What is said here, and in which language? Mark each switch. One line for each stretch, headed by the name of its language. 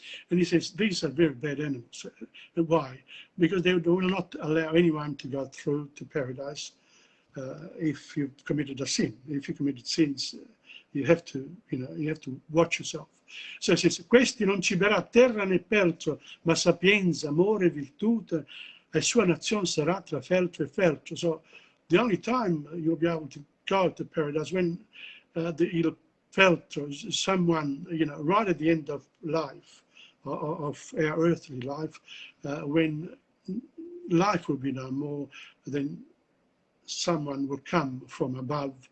English: And he says, these are very bad animals. Why? Because they will not allow anyone to go through to paradise if you've committed a sin. If you committed sins, you have to, you know, you have to watch yourself. So he says,
Italian: questi non ciberà terra né percio, ma sapienza, amore, virtute, e sua nazione sarà tra feltro e feltro.
English: So the only time you'll be able to go to paradise when il feltro, someone, you know, right at the end of life, of our earthly life, when life will be no more, then someone will come from above.